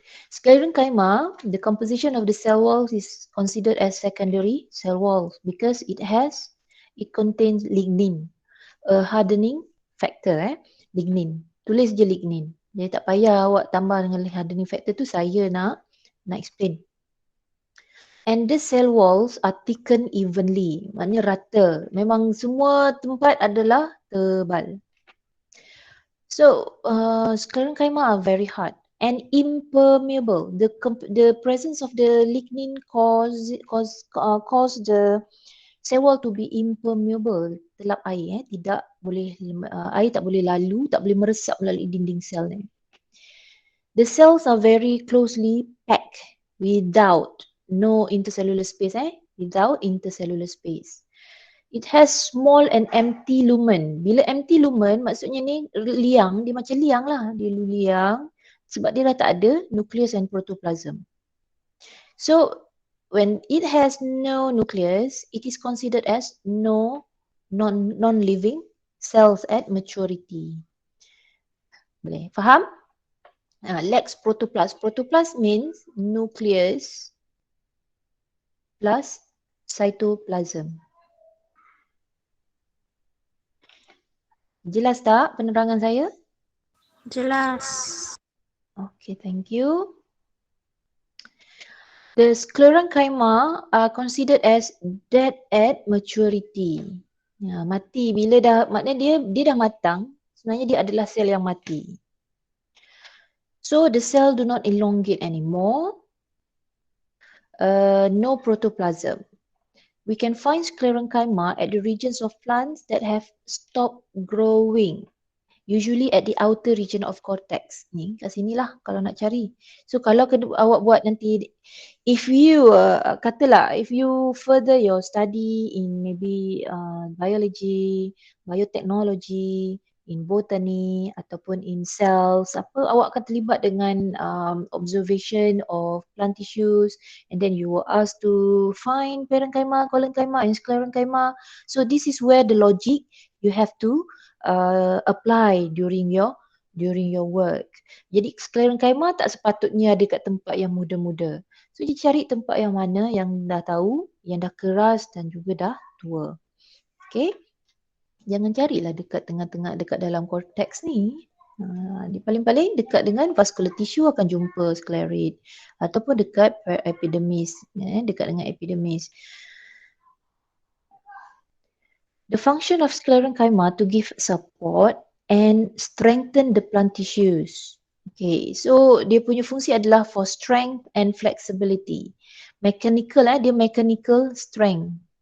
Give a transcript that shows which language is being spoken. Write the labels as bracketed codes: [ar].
[en] Sclerenchyma, the composition of the cell walls is considered as secondary cell walls because it contains lignin, a hardening factor. Lignin. [ms] Tulis je lignin. Jadi tak payah awak tambah dengan hardening factor tu, saya nak explain. [en] And the cell walls are thickened evenly. [ms] Maknanya rata. Memang semua tempat adalah tebal. [en] So, sclerenchyma are very hard and impermeable. The presence of the lignin cause the cell wall to be impermeable, [ms] terlap air. Tidak boleh air tak boleh lalu, tak boleh meresap melalui dinding sel ni. [en] The cells are very closely packed without no intercellular space. Without intercellular space. It has small and empty lumen. [ms] Bila empty lumen, maksudnya ni liang, dia macam liang lah. Dia liang sebab dia dah tak ada nucleus and protoplasm. [en] So, when it has no nucleus, it is considered as non-living cells at maturity. [ms] Boleh faham? [en] Lacks protoplast. Protoplast means nucleus plus cytoplasm. [ms] Jelas tak penerangan saya? Jelas. [en] Okay, thank you. The sclerenchyma are considered as dead at maturity. [ms] Mati bila dah, maknanya dia dah matang, sebenarnya dia adalah sel yang mati. [en] So the cell do not elongate anymore. No protoplasm. We can find sclerenchyma at the regions of plants that have stopped growing. Usually at the outer region of cortex. [ms] Ni kat sinilah kalau nak cari. [en] So [ms] kalau awak buat nanti, [en] if you katalah, if you further your study in maybe biology, biotechnology, in botany ataupun in cells, [ms] awak akan terlibat dengan [en] observation of plant tissues, and then you were asked to find parenchyma, collenchyma and sclerenchyma. So this is where the logic you have to apply during your work. [ms] Jadi sclerenchyma tak sepatutnya ada kat tempat yang muda-muda. So dia cari tempat yang mana yang dah tahu, yang dah keras dan juga dah tua. Okay. Jangan carilah dekat tengah-tengah, dekat dalam cortex ni. Di paling-paling dekat dengan vascular tissue akan jumpa sclerid. Ataupun dekat epidermis. Dekat dengan epidermis. [en] The function of sclerenchyma to give support and strengthen the plant tissues. [ms] Okay, so dia punya fungsi adalah [en] for strength and flexibility. [ms] Mechanical, dia mechanical strength.